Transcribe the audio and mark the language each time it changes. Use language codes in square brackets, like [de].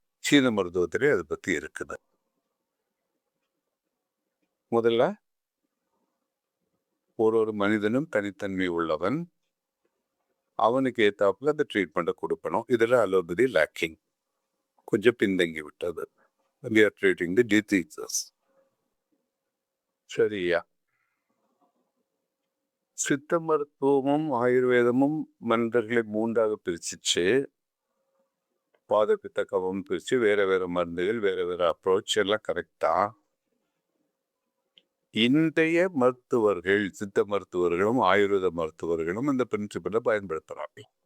[ta] சீன மருத்துவத்திலே அதை பற்றி இருக்குது. முதல்ல ஒரு மனிதனும் தனித்தன்மை உள்ளவன், அவனுக்கு ஏத்தாப்புல அந்த ட்ரீட்மெண்ட்டை கொடுக்கணும். இதில் அலோபதி லேக்கிங், கொஞ்சம் பின்தங்கி விட்டது. [en] we are treating the diseases. [ta] சரியா? சித்த மருத்துவமும் ஆயுர்வேதமும் மனிதர்களை 3ஆக பிரிச்சிச்சு. பாத பித்த கவம் பிரிச்சு வேற வேற மருந்துகள் வேற வேற அப்ரோச் எல்லாம் கரெக்டா. இன்றைய மருத்துவர்கள் சித்த மருத்துவர்களும் ஆயுர்வேத மருத்துவர்களும் இந்த பிரின்சிபலை பயன்படுத்துறாங்க.